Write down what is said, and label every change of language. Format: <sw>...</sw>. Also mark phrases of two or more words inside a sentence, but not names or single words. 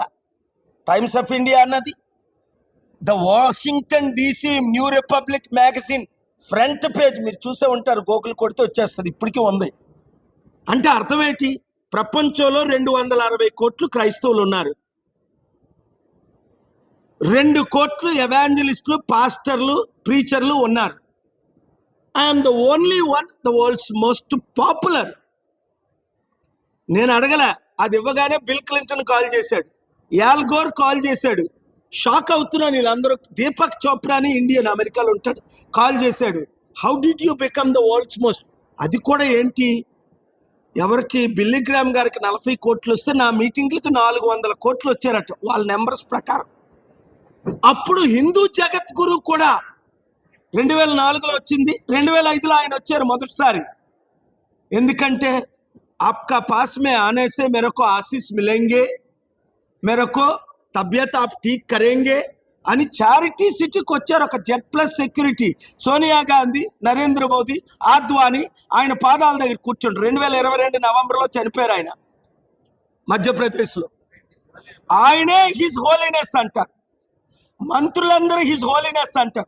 <te>టైమ్స్ ఆఫ్ ఇండియా అన్నది, ద వాషింగ్టన్ DC న్యూ రిపబ్లిక్ మ్యాగజైన్</te> <en>front page</en> <te>మీరు చూసే ఉంటారు, గోకులు కొడితే వచ్చేస్తుంది, ఇప్పటికీ ఉంది. అంటే అర్థం ఏంటి? ప్రపంచంలో 260 కోట్లు క్రైస్తవులు ఉన్నారు, 2 కోట్లు ఎవాంజలిస్టులు, పాస్టర్లు, ప్రీచర్లు ఉన్నారు.</te> <en>I'm the only one the world's most popular.</en> <te>నేను అడగలే, అది ఇవ్వగానే బిల్ క్లింటన్ కాల్ చేశాడు, యాల్ గోర్ కాల్ చేశాడు. షాక్ అవుతున్నాను. వీళ్ళందరూ దీపక్ చోప్రాని ఇండియన్ అమెరికాలో ఉంటాడు, కాల్ చేశాడు.</te> <en>how did you become the world's most?</en> <te>అది కూడా ఏంటి, ఎవరికి బిల్లీగ్రామ్ గారికి 40 కోట్లు వస్తే నా మీటింగ్లకి 400 కోట్లు వచ్చారట వాళ్ళ నెంబర్స్ ప్రకారం. అప్పుడు హిందూ జగద్గురు కూడా 2004లో వచ్చింది, 2005లో ఆయన వచ్చారు మొదటిసారి.</te> <hi>ఎందుకంటే आपका पास में आने से मेरे को आशीष मिलेंगे, मेरे को तबियत आप ठीक करेंगे</hi> <te>అని చారిటీ సిటీకి వచ్చారు. ఒక Z+ సెక్యూరిటీ, సోనియా గాంధీ, నరేంద్ర మోదీ, ఆద్వానీ ఆయన పాదాల దగ్గర కూర్చుంటారు. 2022 నవంబర్లో చనిపోయారు ఆయన మధ్యప్రదేశ్లో. ఆయనే</te> <en>His Holiness</en> <te>అంటారు, మంత్రులందరూ</te> <en>His Holiness</en> <te>అంటారు.</te>